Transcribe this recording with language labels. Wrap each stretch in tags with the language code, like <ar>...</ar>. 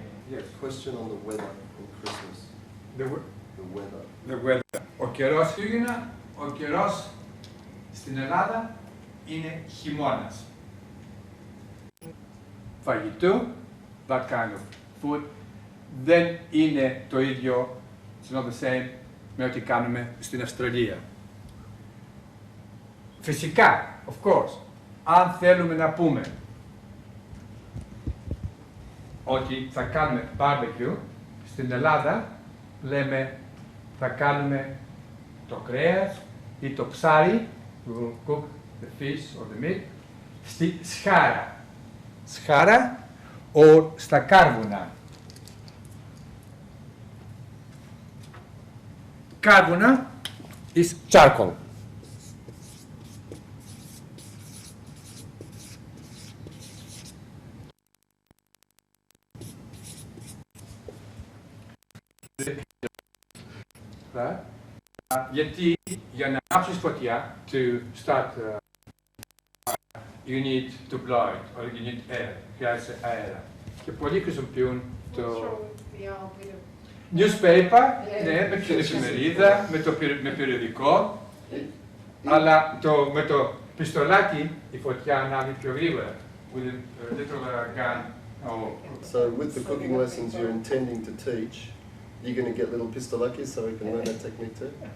<en>Yes, question on the weather on Christmas. The weather. The weather.</en> <el>Ο καιρός Χριστούγεννα, ο καιρός στην Ελλάδα είναι χειμώνας. Φαγητού,</el> <en>that kind of food,</en> <el>δεν είναι το ίδιο,</el> <en>it's not the same,</en> <el>με ό,τι κάνουμε στην Αυστραλία. Φυσικά,</el> <en>of course,</en> <el>αν θέλουμε να πούμε ότι θα κάνουμε barbecue, στην Ελλάδα λέμε θα κάνουμε το κρέας ή το ψάρι,</el> <en>we will cook the fish or the meat,</en> <el>στη σχάρα. Σχάρα or στα κάρβουνα. Κάρβουνα</el> <en>is charcoal.</en> <el>Γιατί για να άψεις φωτιά</el> <en>to start you need to blow it, or you need air,</en> <el>χρειάζεσαι αέρα. Και πολλοί χρησιμοποιούν το newspaper, ναι, με την εφημερίδα, με περιοδικό, αλλά με το πιστολάκι η φωτιά ανάβει πιο γρήγορα.</el> <en>With a little gun. So with the cooking lessons you're intending to teach, you're going to get little pistolakis so we can learn that technique too?</en>